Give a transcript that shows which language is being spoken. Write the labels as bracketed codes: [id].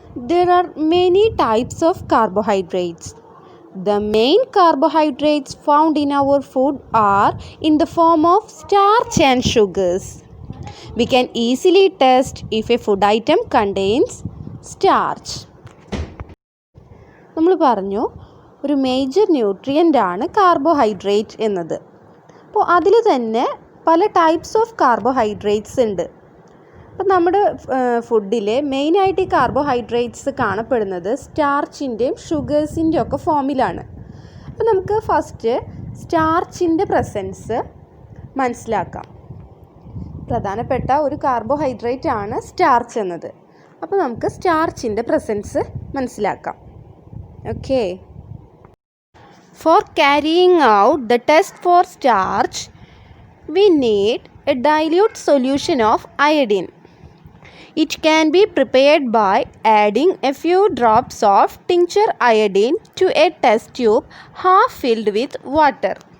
[en] There are many types of carbohydrates. The main carbohydrates found in our food are in the form of starch and sugars. We can easily test if a food item contains starch. [ml] നമ്മൾ പറഞ്ഞു ഒരു major nutrient ആണ് carbohydrate എന്നത്. അപ്പോൾ അതിൽ തന്നെ പല types of carbohydrates ഉണ്ട്. അപ്പോൾ നമ്മുടെ ഫുഡിൽ മെയിനായിട്ട് ഈ കാർബോഹൈഡ്രേറ്റ്സ് കാണപ്പെടുന്നത് സ്റ്റാർച്ചിൻ്റെയും ഷുഗേഴ്സിൻ്റെയും ഒക്കെ ഫോമിലാണ്. അപ്പോൾ നമുക്ക് ഫസ്റ്റ് സ്റ്റാർച്ചിൻ്റെ പ്രസൻസ് മനസ്സിലാക്കാം. പ്രധാനപ്പെട്ട ഒരു കാർബോഹൈഡ്രേറ്റ് ആണ് സ്റ്റാർച്ച് എന്നത്. അപ്പോൾ നമുക്ക് സ്റ്റാർച്ചിൻ്റെ പ്രസൻസ് മനസ്സിലാക്കാം. [en] Okay, for carrying out the test for starch, we need a dilute solution of iodine. It can be prepared by adding a few drops of tincture iodine to a test tube half filled with water.